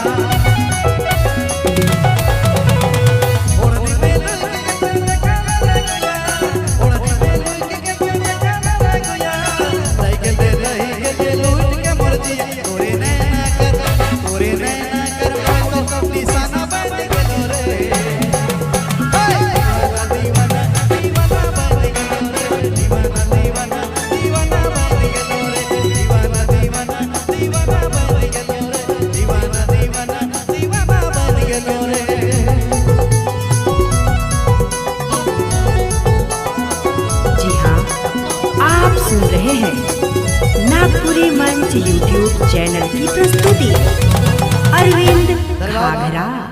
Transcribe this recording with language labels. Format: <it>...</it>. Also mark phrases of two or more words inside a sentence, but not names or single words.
<sck>ओढ़नी में लूट के तो खाना रखया ओढ़नी में लूट के तो खाना रखया गले लूट के मोर जिया तोरे नैना कर मैं तो निशाना बन गेलो रे दीवाना दीवाना बन गेलो रे दीवाना दीवाना दीवाना बन गेलो रे दीवाना दीवाना दीवाना बन गेलो रे दीवाना दीवाना दीवाना बन गेलो रे</sck> <hi>जी हाँ, आप सुन रहे हैं नागपुरी मंच यूट्यूब चैनल की प्रस्तुति अरविंद घाघरा।</hi>